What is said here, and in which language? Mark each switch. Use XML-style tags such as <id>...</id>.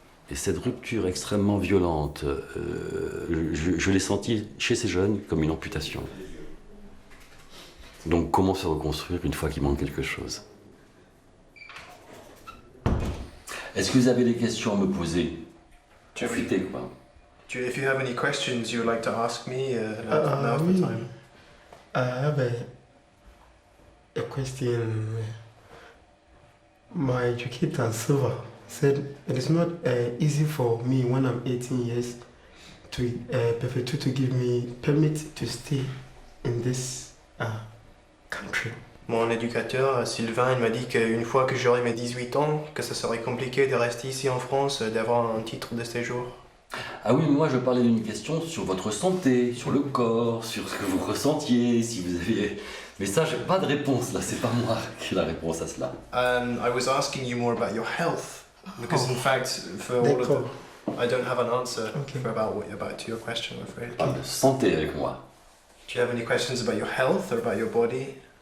<fr>Et cette rupture extrêmement violente, je l'ai sentie chez ces jeunes comme une amputation. Donc comment se reconstruire une fois qu'il manque quelque chose? Est-ce que vous avez des questions à me poser? Profitez, quoi.</fr> <en>If you have any questions you would like to ask me, now's the time. I have a question. My educator, Silva, said it is not easy for me when I'm 18 years to give me permit to stay in this country.</en> <fr>Mon éducateur, Sylvain, il m'a dit qu'une fois que j'aurai mes 18 ans, que ça serait compliqué de rester ici en France, d'avoir un titre de séjour. Ah oui, moi je parlais d'une question sur votre santé, sur le corps, sur ce que vous ressentiez, si vous aviez... Mais ça, j'ai pas de réponse là, c'est pas moi qui ai la réponse à cela.</fr> <en>I was asking you more about your health, because in fact, for all of them, I don't have an answer about your question, I'm afraid.</en> <fr>Ah, santé avec moi.</fr> <en>Do you have any questions about your health or about your body?</en>